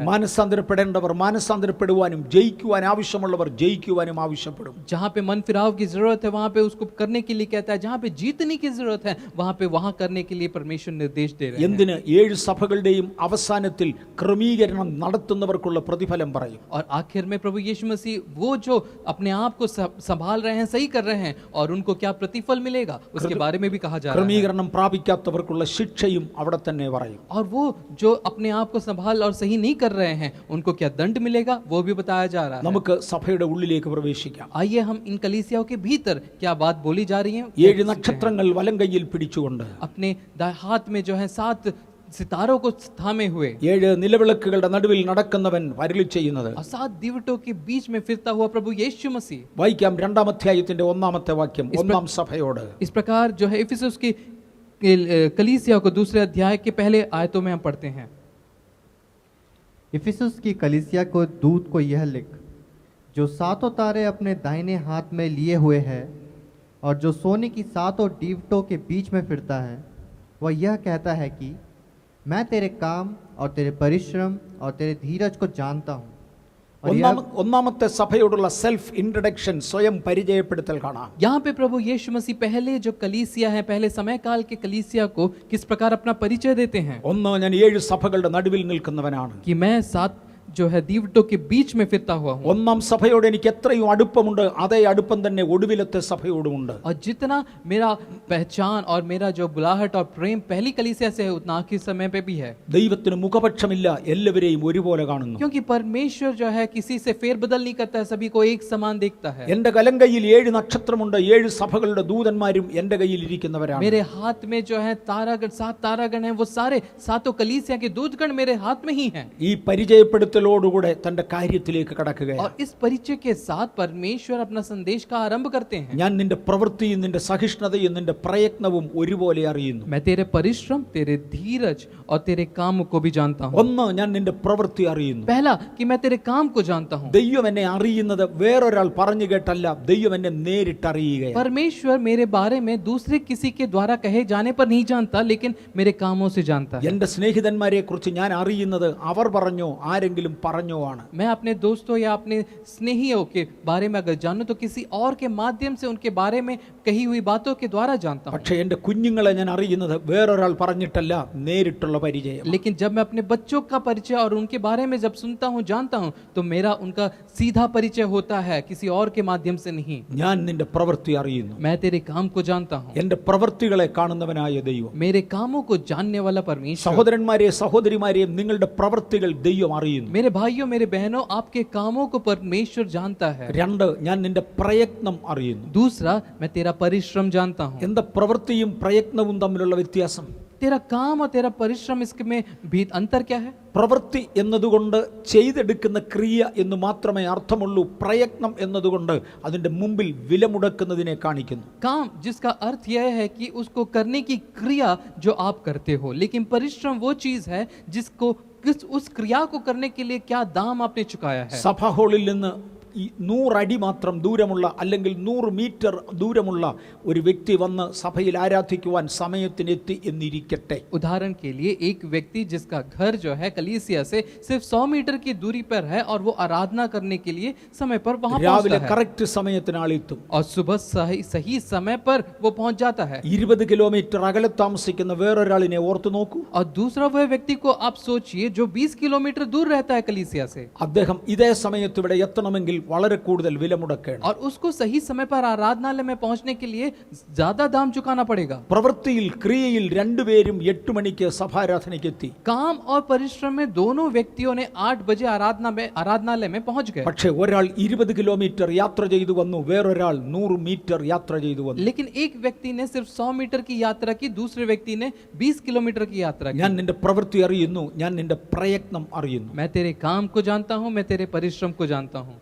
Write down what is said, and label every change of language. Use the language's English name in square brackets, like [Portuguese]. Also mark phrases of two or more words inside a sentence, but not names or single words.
[Malayalam] മാനസാന്തരപ്പെടേണ്ടവർ മാനസാന്തരപ്പെടുവാനും ജയിക്കുവാൻ ആവശ്യമുള്ളവർ ജയിക്കുവാനും ആവശ്യപ്പെടും. [Hindi] जहाँ पे मन फिराव की जरूरत है वहां पे उसको करने के लिए कहता है, जहाँ पे जीतने की जरूरत है वहां पे वहां करने के लिए परमेश्वर निर्देश दे रहे हैं. [Malayalam] എന്തിന്? 7 സഭകളുടെയും അവസാനത്തിൽ ക്രമീകരണം നടത്തുന്നവർക്കുള്ള പ്രതിഫലം പറയും. [Hindi] और आखिर में प्रभु यीशु मसीह वो जो अपने आप को संभाल रहे हैं, सही कर रहे हैं, और उनको क्या प्रतिफल मिलेगा उसके बारे में भी कहा जा रहा है. [Malayalam] ക്രമീകരണം പ്രാപിക്കാത്തവർക്കുള്ള ശിക്ഷയും അവിടെ തന്നെ പറയും. [Hindi] और वो जो अपने आप को संभाल और सही नहीं कर रहे हैं उनको क्या दंड मिलेगा वो भी बताया जा रहा है. [Malayalam] നമുക്ക് സഭയുടെ ഉള്ളിലേക്ക് പ്രവേശിക്കാം. [Hindi] आइए हम इन कलीसियाओं के भीतर क्या बात बोली जा रही है. [Malayalam] 7 നക്ഷത്രങ്ങൾ വലങ്കയ്യിൽ പിടിച്ചുകൊണ്ട് [Hindi] अपने हाथ में जो है 7 सितारों को थामे हुए [Malayalam] 7 നിലവിളക്കുകളുടെ നടുവിൽ നടക്കുന്നവൻ അരുളി ചെയ്യുന്നത്. [Hindi] और 7 दीवटों के बीच में फिरता हुआ प्रभु यीशु मसीह. [Malayalam] വായിക്കാം 2-ാം അധ്യായത്തിന്റെ 1-ാമത്തെ വാക്യം 1-ാം സഭയോട്. [Hindi] इस प्रकार जो है इफिसुस की कलीसिया को दूसरे अध्याय के पहले आयतों में हम पढ़ते हैं. इफिसुस की कलीसिया को दूत को यह लिख, जो 7 तारे अपने दाहिने हाथ में लिए हुए है और जो सोने की 7 दीवटों के बीच में फिरता है, वह यह कहता है कि मैं तेरे काम और तेरे परिश्रम और तेरे धीरज को जानता हूँ. और यह [Malayalam] 1-ാമത്തെ സഭയോടുള്ള [English] self introduction, [Malayalam] സ്വയം പരിചയപ്പെടുത്തൽ കാണാം. [Hindi] यहाँ पे प्रभु यीशु मसीह पहले जो कलीसिया है, पहले समय काल के कलीसिया को किस प्रकार अपना परिचय देते हैं. [Malayalam] ഒന്ന്, ഞാൻ 7 സഭകളുടെ നടുവിൽ നിൽക്കുന്നവനാണ്. [Hindi] कि मैं 7 जो है दीवटों के बीच में फिरता हुआ हूँ. [Malayalam] 1-ാം സഭയോട് എനിക്ക് എത്രയും അടുപ്പമുണ്ട്, അതേ അടുപ്പം തന്നെ ഒടുവിലത്തെ സഭയോടുമുണ്ട്. [Hindi] और जितना मेरा पहचान और मेरा जो बुलाहट और प्रेम पहली कलीसिया से है उतना आखिरी समय पे भी है. [Malayalam] ദൈവത്തിന് മുഖപക്ഷമില്ല, എല്ലാവരെയും ഒരുപോലെ കാണുന്നു. [Hindi] क्योंकि परमेश्वर जो है किसी से फेरबदल नहीं करता है, सभी को एक समान देखता है. [Malayalam] എന്റെ കലങ്കയിൽ 7 നക്ഷത്രമുണ്ട്, 7 സഭകളുടെ ദൂതന്മാരും എന്റെ കയ്യിൽ ഇരിക്കുന്നവരാണ്. [Hindi] मेरे हाथ में जो है तारागण 7 तारागण हैं, वो सारे 7 कलीसिया के दूतगण मेरे हाथ में ही हैं. [Malayalam] ഈ പരിചയപ്പെടുത്തലോടുകൂടെ തന്റെ കാര്യത്തിലേക്ക് കടക്കുകയാണ്. [Hindi] और इस परिचय के साथ परमेश्वर अपना संदेश का आरंभ करते हैं. [Malayalam] ഞാൻ നിന്റെ പ്രവൃത്തിയും നിന്റെ സഹിഷ്ണുതയും നിന്റെ പ്രയത്നവും ഒരുപോലെ അറിയുന്നു. [Hindi] मैं तेरे परिश्रम, तेरे धीरज और तेरे काम को भी जानता हूँ. [Malayalam] ഒന്ന്, ഞാൻ നിന്റെ പ്രവൃത്തി അറിയുന്നു. [Hindi] पहला कि मैं तेरे काम को जानता हूँ. [Malayalam] ദൈവം എന്നെ അറിയുന്നത് വേറൊരാൾ പറഞ്ഞു കേട്ടല്ല, ദൈവം എന്നെ നേരിട്ട് അറിയുകയാണ്. [Hindi] परमेश्वर मेरे बारे में दूसरे किसी के द्वारा कहे जाने पर नहीं जानता, लेकिन मेरे कामों से जानता है. [Malayalam] എന്റെ സ്നേഹിതന്മാരെ കുറിച്ച് ഞാൻ അറിയുന്നത് അവർ പറഞ്ഞോ ആരെങ്കിലും പറഞ്ഞോ ആണ്. [Hindi] मैं अपने दोस्तों या अपने स्नेहियों के बारे में अगर जानूं तो किसी और के माध्यम से उनके बारे में कही हुई बातों के द्वारा जानता हूं. [Malayalam] പക്ഷേ എന്റെ കുഞ്ഞുങ്ങളെ ഞാൻ അറിയുന്നത് വേറൊരാൾ പറഞ്ഞിട്ടല്ല, നേരിട്ടുള്ള പരിചയം. [Hindi] लेकिन जब मैं अपने बच्चों का परिचय और उनके बारे में जब सुनता हूं, जानता हूं, तो मेरा उनका सीधा परिचय होता है, किसी और के माध्यम से नहीं. [Malayalam] ഞാൻ നിന്റെ പ്രവൃത്തി അറിയുന്നു. [Hindi] मैं तेरे काम को जानता हूं. [Malayalam] എന്റെ പ്രവൃത്തികളെ കാണുന്നവനായ ദൈവം. [Hindi] मेरे कामों को जानने वाला परमेश्वर. [Malayalam] സഹോദരന്മാരെ സഹോദരിമാരെയും നിങ്ങളുടെ പ്രവൃത്തികൾ ദൈവം അറിയുന്നു. [Hindi] मेरे भाइयों, मेरे बहनों, आपके कामों को परमेश्वर जानता है. 2, [Malayalam] ഞാൻ നിന്റെ പ്രയത്നം അറിയുന്നു. [Hindi] दूसरा, मैं तेरा परिश्रम जानता हूं. [Malayalam] എന്താ പ്രവൃത്തിയും പ്രയത്നവും തമ്മിലുള്ള വ്യത്യാസം? [Hindi] तेरा काम और तेरा परिश्रम, इसमें भी अंतर क्या है? [Malayalam] പ്രവൃത്തി എന്നതുകൊണ്ട് ചെയ്തെടുക്കുന്ന ക്രിയ എന്ന് മാത്രമേ അർത്ഥമുള്ളൂ. പ്രയത്നം എന്നതുകൊണ്ട് അതിന്റെ മുമ്പിൽ വിലമുടക്കുന്നതിനെ കാണിക്കുന്നു. [Hindi] काम जिसका अर्थ यह है कि उसको करने की क्रिया जो आप करते हो, लेकिन परिश्रम वो चीज है जिसको उस क्रिया को करने के लिए क्या दाम आपने चुकाया है. [Malayalam] സഭാ ഹാളിൽ നിന്ന് 100 അടി മാത്രം ദൂരമുള്ള അല്ലെങ്കിൽ 100 മീറ്റർ ദൂരമുള്ള ഒരു വ്യക്തി വന്ന് സഭയിൽ ആരാധിക്കുവാൻ സമയത്തിനെത്തി എന്നിരിക്കട്ടെ. [Hindi] उदाहरण के लिए एक व्यक्ति जिसका घर जो है कलीसिया से सिर्फ 100 मीटर की दूरी पर है और वो आराधना करने के लिए समय पर वहां [Malayalam] രാവിലെ [Hindi] पहुंचता है [Malayalam] കറക്റ്റ് സമയത്തിന് ആളെത്തും. [Hindi] और सुबह सही समय पर वो पहुंच जाता है. [Malayalam] 20 കിലോമീറ്റർ അകലെ താമസിക്കുന്ന വേറൊരാളിനെ ഓർത്തു നോക്കൂ. [Hindi] और दूसरा वह व्यक्ति को आप सोचिए जो 20 किलोमीटर दूर रहता है कलीसिया से. [Malayalam] അദ്ദേഹം ഇതേ സമയത്ത് ഇവിടെ എത്തണമെങ്കിൽ വളരെ കൂടുതൽ വില മുടക്കണം. [Hindi] और उसको सही समय पर आराधनालय में पहुंचने के लिए ज्यादा दाम चुकाना पड़ेगा. [Malayalam] പ്രവൃത്തിയിൽ ക്രിയയിൽ രണ്ടുപേരും 8 മണിക്ക് സഭാരാധനയ്ക്ക് എത്തി. [Hindi] काम और परिश्रम में दोनों व्यक्तियों ने 8 बजे आराधनालय में पहुंच गए. [Malayalam] പക്ഷേ ഒരാൾ 20 കിലോമീറ്റർ യാത്ര ചെയ്തു വന്നു, വേറൊരാൾ 100 മീറ്റർ യാത്ര ചെയ്തു വന്നു. [Hindi] लेकिन एक व्यक्ति ने सिर्फ 100 मीटर की यात्रा की, दूसरे व्यक्ति ने 20 किलोमीटर की यात्रा की. [Malayalam] ഞാൻ നിന്റെ പ്രവൃത്തി അറിയുന്നു, ഞാൻ നിന്റെ പ്രയത്നം അറിയുന്നു. [Hindi] मैं तेरे काम को जानता हूं, मैं तेरे परिश्रम को जानता हूं.